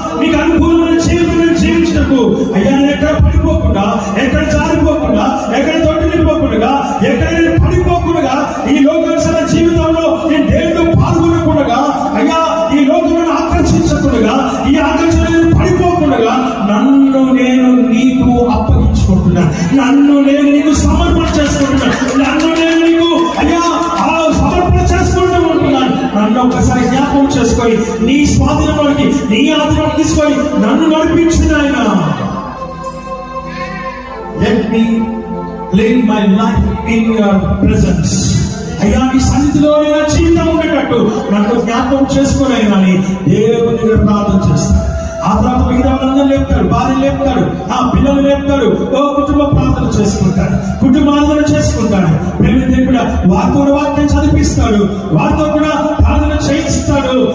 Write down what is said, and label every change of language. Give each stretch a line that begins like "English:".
Telugu: నీకు అనుకూలమైన జీవితం జీవించటకు అయ్యా నేను ఎక్కడ పడిపోకుండా, ఎక్కడ జారిపోకుండా, ఎక్కడ తొట్టిపోకుండా, ఎక్కడ నేను పడిపోకుండా, ఈ లోకాల జీవితంలో నేను దేవుడు పాల్గొనకుండా, అయ్యా ఈ లోకమును ఆకర్షించకుండా, ఈ ఆకర్షణ పడిపోకుండా నన్ను నేను నీకు అప్పగించుకుంటున్నా, నన్ను నేను నీకు సమర్పణ చేసుకుంటున్నా, నన్ను నేను నీకు అయ్యా సమర్పణ చేసుకుంటూ ఉంటున్నాను. నన్ను ఒక్కసారి జ్ఞాపకం చేసుకొని నీ స్వాధీనంలోకి, నీ ఆధీనం తీసుకొని నన్ను నడిపించిన ఆయన.
English: Let me live my life in your presence.
Telugu: అయ్యా నీ సన్నిధిలో నా జీవితం ఉండేటట్టు నన్ను జ్ఞాపకం చేసుకుని అయినా దేవుని దగ్గర ప్రార్థన చేస్తాను. ఆ తర్వాత మిగతా వాళ్ళందరూ లేపుతాడు, భార్య లేపుతాడు, ఆ పిల్లలు లేపుతాడు, కుటుంబ ప్రార్థన చేసుకుంటాడు, కుటుంబాలను చేసుకుంటాడు. దేవుడు వారితో వాక్యం చదివిస్తాడు, వారితో కూడా ప్రార్థన చేయిస్తాడు.